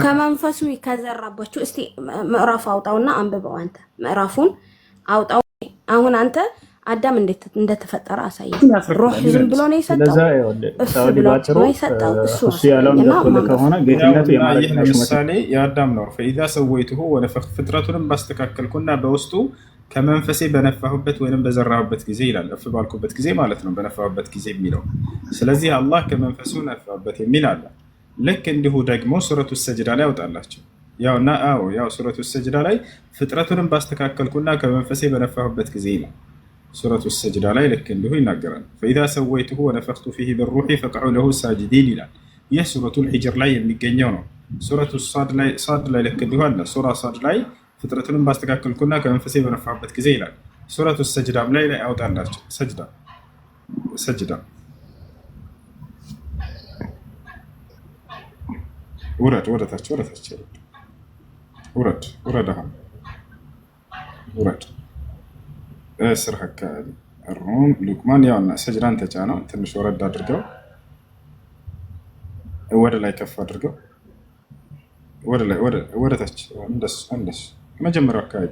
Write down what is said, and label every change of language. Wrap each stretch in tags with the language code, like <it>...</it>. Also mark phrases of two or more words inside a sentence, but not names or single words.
<am>ከዘራባቸው እስቲ ምዕራፍ አውጣውና አንብበው አንተ ምዕራፉን አውጣው። አሁን አንተ አዳም እንዴት እንደተፈጠረ አሳየኝ። ሩህ ዝም ብሎ ነው የሰጠው እሱ ብሎ ነው የሰጠው እሱ ያለውና ከሆነ ጌትነቱ የማለት ምሳሌ የአዳም ነው።</am> <ar>فاذا سويته ونفخت</ar> <am>ፍጥረቱንም ባስተካከልኩና በውስጡ ከመንፈሴ በነፋሁበት ወይንም በዘራሁበት ጊዜ ይላል። እፍ ባልኩበት ጊዜ ማለት ነው በነፋሁበት ጊዜ የሚለው። ስለዚህ አላህ ከመንፈሱ ነፋበት የሚል አለ። ልክ እንዲሁ ደግሞ ሱረቱ ሰጅዳ ላይ ያወጣላችሁ ያውና ያው ሱረቱ ሰጅዳ ላይ ፍጥረቱንም ባስተካከልኩና ከመንፈሴ በነፋሁበት ጊዜ ይላል። ሱረቱ ሰጅዳ ላይ ልክ እንዲሁ ይናገራል።</am> <ar>فاذا سويته ونفخت فيه بالروح فقعوا له ساجدين</ar> <am>ይላል። ይህ ሱረቱል ሂጅር ላይ የሚገኘው ነው። ሱረቱ ሳድ ላይ ልክ እንዲሁ አለ። ሱራ ሳድ ላይ ፍጥረቱንም ባስተካከልኩና ከመንፈሴ በነፋሁበት ጊዜ ይላል። ሱረቱ ሰጅዳም ላይ ያወጣላችሁ ሰጅዳ ወረታች ውረድ እስር አካባቢ ሩም ሉቅማን ያውና ሰጅዳን ተጫነው። ትንሽ ወረድ አድርገው ወደ ላይ ከፍ አድርገው ወደ ታች እንደሱ መጀመሪያው</am>